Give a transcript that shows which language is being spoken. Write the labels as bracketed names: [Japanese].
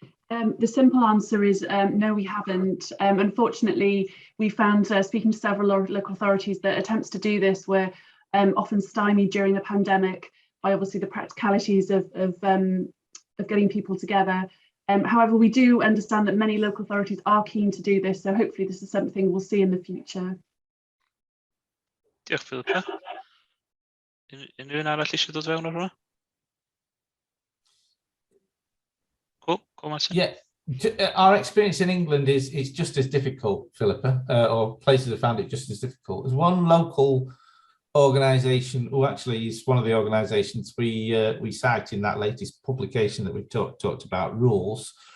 [English] The simple answer is no, we haven't. Unfortunately, we found, speaking to several local authorities, that attempts to do this were often stymied during the pandemic by obviously the practicalities of getting people together. However, we do understand that many local authorities are keen to do this, so hopefully this is something we'll see in the future. [Welsh] Diolch, Philippa. Unrhyw un arall eisiau dod fewn o'r hwnna? [English] Cool, Martin. Yeah, our experience in England is just as difficult, Philippa, or places have found it just as difficult. There's one local organisation who actually is one of the organisations we cite in that latest publication that we've talked about, Rules.